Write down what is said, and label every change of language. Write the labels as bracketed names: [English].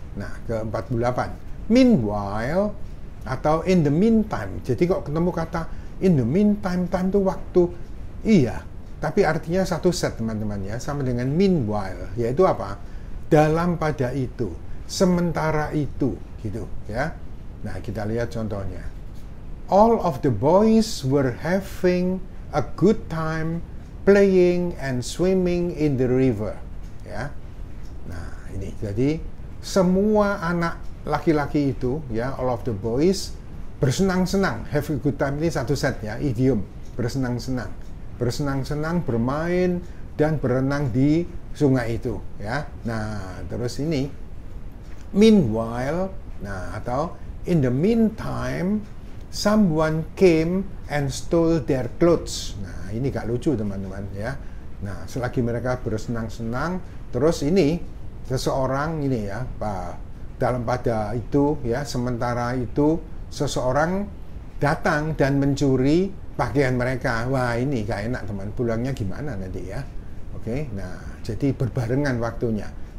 [Indonesian] Nah, ke-48, meanwhile atau [English] in the meantime. [Indonesian] Jadi kok ketemu kata [English] in the meantime, [Indonesian] time itu waktu, iya, tapi artinya satu set teman-teman ya, sama dengan meanwhile, yaitu apa? Dalam pada itu, sementara itu, gitu ya. Nah kita lihat contohnya. [English] All of the boys were having a good time playing and swimming in the river. [Indonesian] Ya. Nah ini jadi semua anak laki-laki itu ya, [English] all of the boys [Indonesian] bersenang-senang, [English] have a good time, [Indonesian] ini satu set ya, idiom bersenang-senang. Bersenang-senang, bermain, dan berenang di sungai itu, ya. Nah, terus ini [English] meanwhile, [Indonesian] nah atau [English] in the meantime someone came and stole their clothes. [Indonesian] Nah, ini gak lucu teman-teman, ya. Nah, selagi mereka bersenang-senang, terus ini seseorang ini ya, dalam pada itu ya, sementara itu seseorang datang dan mencuri pakaian mereka. Wah, ini gak enak teman, pulangnya gimana nanti ya. Oke, nah jadi berbarengan waktunya.